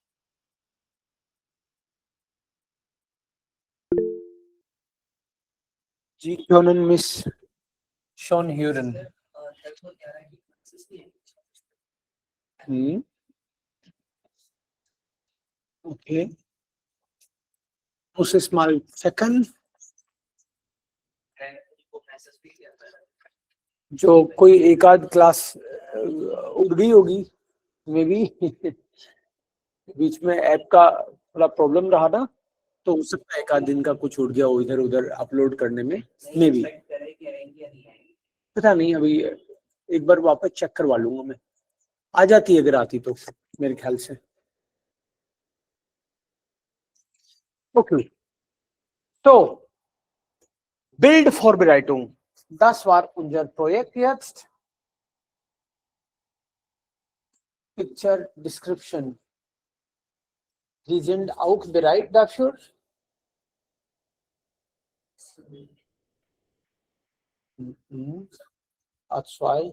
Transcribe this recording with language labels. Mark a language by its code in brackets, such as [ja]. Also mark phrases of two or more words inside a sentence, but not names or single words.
[de] Sie können mich schon hören. Okay. Muss es mal checken. [hi] जो कोई एक आध क्लास उड़ गई होगी [en] may be [hi] बीच में ऐप का थोड़ा प्रॉब्लम रहा ना, तो हो सकता है एक आध दिन का कुछ उड़ गया हो इधर उधर अपलोड करने में, [en] may be, [hi] पता नहीं। अभी एक बार वापस चेक करवा लूंगा मैं, आ जाती है अगर आती तो मेरे ख्याल से। ओके, तो Bildvorbereitung. [de] Das war unser Projekt jetzt. [en] Picture Description. [de] Sie sind auch bereit dafür? A2.